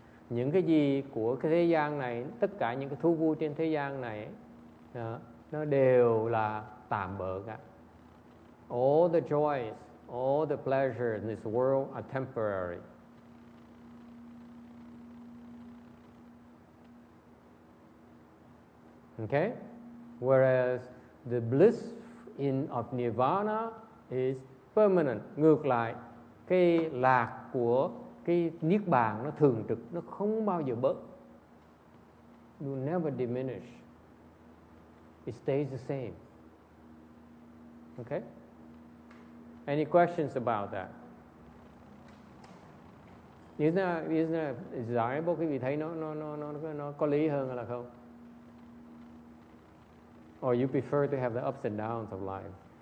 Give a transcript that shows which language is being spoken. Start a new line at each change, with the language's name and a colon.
Vietnamese: Những cái gì của cái thế gian này, tất cả những cái thú vui trên thế gian này, nó đều là tạm bợ cả.
English: All the joys, all the pleasures in this world are temporary. Okay? Whereas the bliss of nirvana is permanent.
Vietnamese: Ngược lại, cái lạc của cái niết bàn nó thường trực, nó không bao giờ bớt.
English: You never diminish. It stays the same. Okay? Any questions about that? Isn't that desirable?
Vietnamese: Quý vị thấy nó có lý hơn hay là không?
English: Or you prefer to have the ups and downs of life?